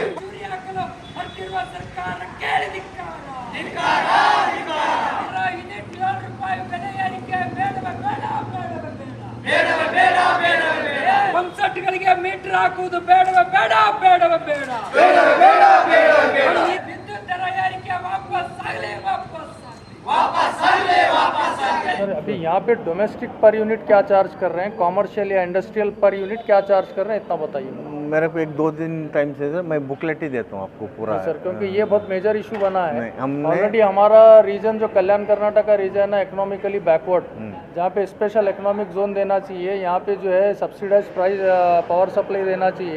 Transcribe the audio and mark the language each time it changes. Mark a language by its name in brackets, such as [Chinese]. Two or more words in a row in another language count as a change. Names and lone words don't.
[Kannada] ಚೂರಿ ಹಾಕಲು ಹೊರಟಿರುವ ಸರ್ಕಾರಕ್ಕೆ ಧಿಕ್ಕಾರ, ಧಿಕ್ಕಾರ, ಧಿಕ್ಕಾರ। ಯೂನಿಟ್ 7 ರೂಪಾಯಿ ಬೆಲೆ ಏರಿಕೆ ಬೇಡವೇ ಬೇಡ, ಬೇಡವೇ ಬೇಡ, ಬೇಡವೇ ಬೇಡ, ಬೇಡ। ಪಂಪ್ಸೆಟ್ಗಳಿಗೆ ಮೀಟರ್ ಹಾಕುವುದು ಬೇಡವೇ ಬೇಡ, ಬೇಡವೇ ಬೇಡ, ಬೇಡವೇ ಬೇಡ, ಬೇಡವೇ ಬೇಡ। ವಿದ್ಯುತ್ ದರ ಏರಿಕೆ ವಾಪಸ್ ಆಗಲಿ, ವಾಪಸ್ [Hindi] वापस आइए, वापस आइए। सर अभी यहाँ पे [English] domestic per unit [Hindi] क्या चार्ज कर रहे हैं, कॉमर्शियल या [English] industrial per unit [Hindi] क्या चार्ज कर रहे हैं, इतना बताइए। मेरे को 1-2 दिन टाइम से सर मैं बुकलेट ही देता हूँ आपको पूरा सर, क्योंकि ये बहुत [English] major issue [Hindi] बना है। हमने ऑलरेडी हमारा रीजन जो कल्याण कर्नाटक का रीजन है [English] economically backward, [Hindi] जहाँ पे [English] special economic zone [Hindi] देना चाहिए, यहाँ पे जो है [English] subsidize price power supply [Hindi] देना चाहिए।